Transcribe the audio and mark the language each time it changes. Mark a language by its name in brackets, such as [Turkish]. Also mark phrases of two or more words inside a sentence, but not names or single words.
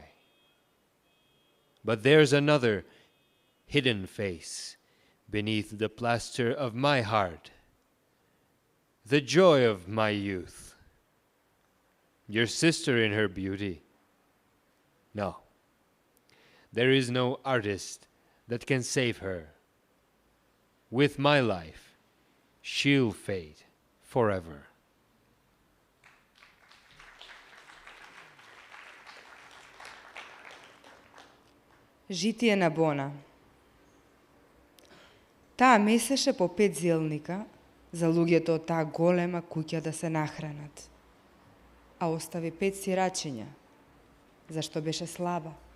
[English] But there's another hidden face beneath the plaster of my heart, the joy of my youth, your sister in her beauty. No, there is no artist that can save her. With my life, she'll fade forever. [Macedonian] Житие на Бона. Таа месеше по 5 зелника за луѓето од таа голема куќа да се нахранат, а остави 5 сирачиња, зашто беше слаба.